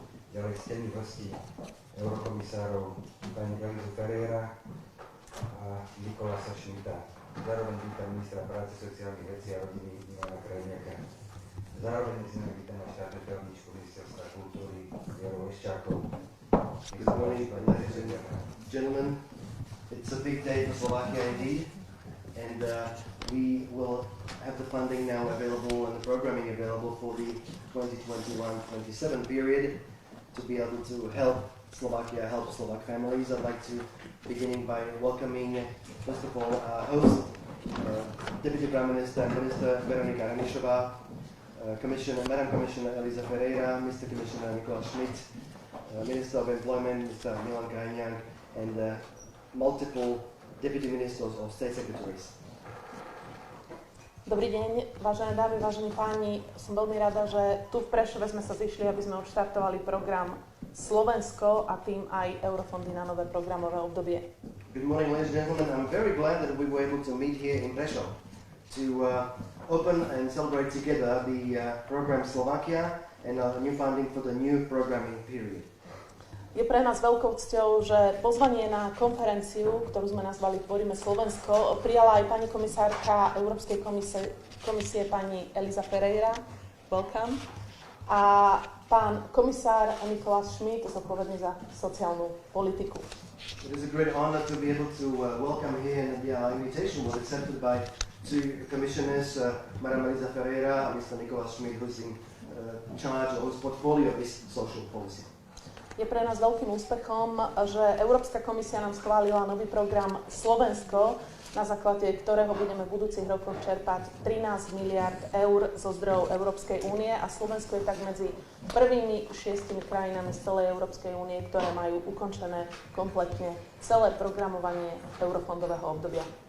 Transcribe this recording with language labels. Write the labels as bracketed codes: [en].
[sk] Ďalej ctených hostí eurokomisárov pani Elizu Ferreira a Nikolasa Šmita. Zároveň vítam ministra práce, sociálnych vecí a rodiny Milana Krajniaka. Zároveň sme vítam aj štátnu tajomničku ministerstva kultúry Vieru Leščákov. [en] Good morning, ladies and gentlemen. It's a big day for Slovakia indeed, and we will have the funding now available and the programming available for the 2021-27 period to be able to help Slovakia, help Slovak families. I'd like to beginning by welcoming, first of all, our host, Deputy Prime Minister, Minister Veronika Remišová, Madam Commissioner Eliza Ferreira, Mr. Commissioner Nikolás Schmidt, Minister of Employment, Mr. Milan Krajniak, and multiple Deputy Ministers or State Secretaries. [sk] Dobrý deň, vážené dámy, vážení páni. Som veľmi rada, že tu v Prešove sme sa zišli, aby sme odštartovali program Slovensko a tým aj eurofondy na nové programové obdobie. [en] Good morning, ladies and gentlemen. I'm very glad that we were able to meet here in Prešov to open and celebrate together the program Slovakia and new funding for the new programming period. [sk] Je pre nás veľkou cťou, že pozvanie na konferenciu, ktorú sme nazvali Tvoríme Slovensko, prijala aj pani komisárka Európskej komisie pani Eliza Ferreira. [en] Welcome. [sk] A pán komisár Nikolás Schmidt, zodpovedný za sociálnu politiku. [en] It is a great honor to be able to welcome here, and the invitation was accepted by two commissioners, Madam Eliza Ferreira and Mr. Nikolás Schmidt, who's in charge of whose portfolio is social policy. [sk] Je pre nás veľkým úspechom, že Európska komisia nám schválila nový program Slovensko, na základe ktorého budeme v budúcich rokoch čerpať 13 miliard eur zo zdrojov Európskej únie a Slovensko je tak medzi prvými 6 krajinami z celej Európskej únie, ktoré majú ukončené kompletne celé programovanie eurofondového obdobia.